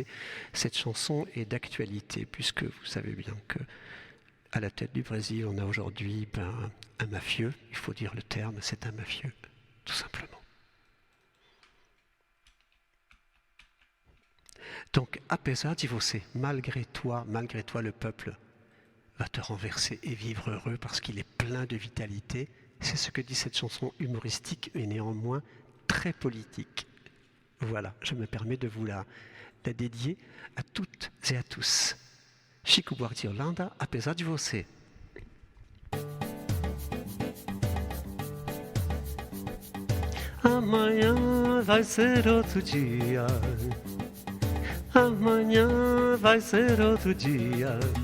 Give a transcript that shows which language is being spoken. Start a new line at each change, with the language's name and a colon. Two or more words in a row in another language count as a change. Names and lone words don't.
French: Cette chanson est d'actualité, puisque vous savez bien que à la tête du Brésil, on a aujourd'hui un mafieux, il faut dire le terme, c'est un mafieux, tout simplement. Donc,
Portuguese: apesar de você,
French: malgré toi, le peuple va te renverser et vivre heureux parce qu'il est plein de vitalité. C'est ce que dit cette chanson humoristique et néanmoins très politique. Voilà, je me permets de vous la dédier à toutes et à tous. Chico Buarque de Holanda,
Portuguese: apesar de você. Amanhã vai ser outro dia. Amanhã vai ser outro dia.